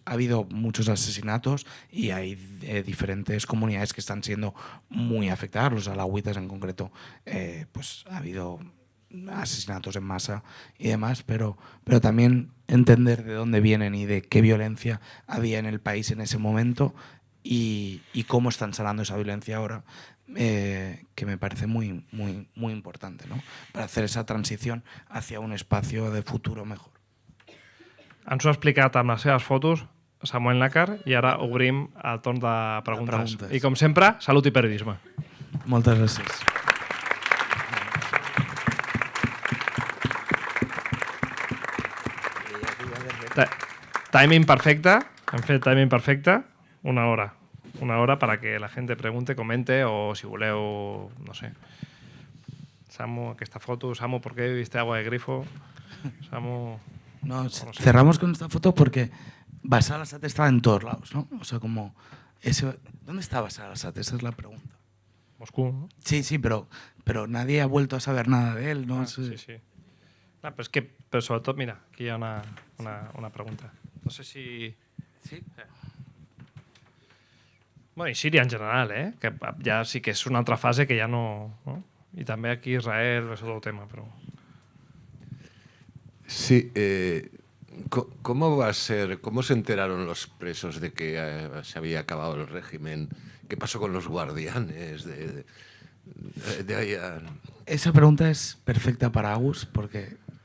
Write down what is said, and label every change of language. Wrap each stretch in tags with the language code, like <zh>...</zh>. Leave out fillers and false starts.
<es>Ha habido muchos asesinatos y hay diferentes comunidades que están siendo muy afectadas, los alawitas en concreto, pues ha habido asesinatos en masa y demás, pero también entender de dónde vienen y de qué violencia había en el país en ese momento y cómo están sanando esa violencia ahora, que me parece muy, muy, muy importante, ¿no? Para hacer esa transición hacia un espacio de futuro mejor.</es> <ca>Ens ho ha explicat amb les seves fotos Samuel Nácar i ara obrim el torn de preguntes. I com sempre, salut i periodisme. Moltes gràcies. Timing perfecte, hem fet timing perfecte,</ca> <es>una hora para que la gente pregunte, comente</es> <ca>o si voleu,</ca> <es>no sé. Samu,</es> <ca>aquesta foto,</ca> <es>Samu, ¿por qué viste agua de grifo? Samu... No, cerramos con esta foto porque Bashar al-Assad estaba en todos lados, ¿no? O sea, como... ¿Dónde está Bashar al-Assad? Esa es la pregunta. Moscú, ¿no? Sí, pero nadie ha vuelto a saber nada de él, ¿no? Sí. No, pero sobre todo,</es> <ca>mira, aquí hi ha una pregunta. No sé si... Sí? Bueno, i Síria en general, que ja sí que és una altra fase que ja no... I també aquí Israel és</ca> <es>otro tema,</es> <ca>però...</ca> <es>Sí, ¿cómo se enteraron los presos de que se había acabado el régimen? ¿Qué pasó con los guardianes de ahí a... Esa pregunta es perfecta para Agus porque...</es>